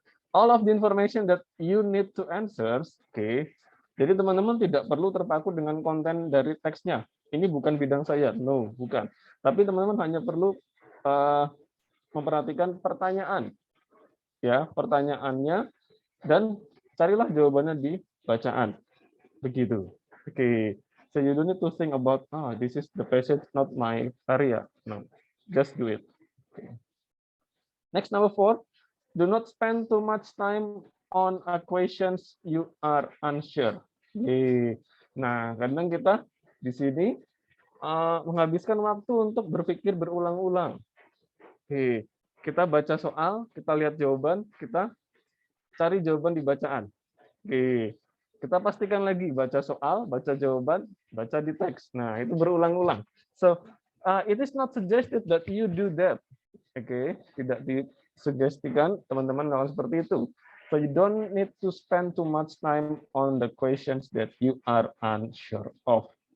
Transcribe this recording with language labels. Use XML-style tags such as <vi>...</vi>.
<en>All of the information that you need to answer, oke. Okay.</en> <id>Jadi teman-teman tidak perlu terpaku dengan konten dari teksnya. Ini bukan bidang saya, no, bukan. Tapi teman-teman hanya perlu memperhatikan pertanyaan, ya, pertanyaannya, dan carilah jawabannya di bacaan. Begitu. Oke, okay.</id> <en>So you don't need to think about, this is the passage, not my area. No, just do it. Okay. Next, number 4, do not spend too much time on questions you are unsure.</en> <id>Okay. Nah, kadang kita di sini menghabiskan waktu untuk berpikir berulang-ulang. Oke, kita baca soal, kita lihat jawaban, kita cari jawaban di bacaan. Oke. Kita pastikan lagi baca soal, baca jawaban, baca di teks. Nah, itu berulang-ulang.</id> <en>So, it is not suggested that you do that.</en> <id>Oke, tidak disugestikan teman-teman melakukan seperti itu.</id> <en>So, you don't need to spend too much time on the questions that you are unsure of.</en>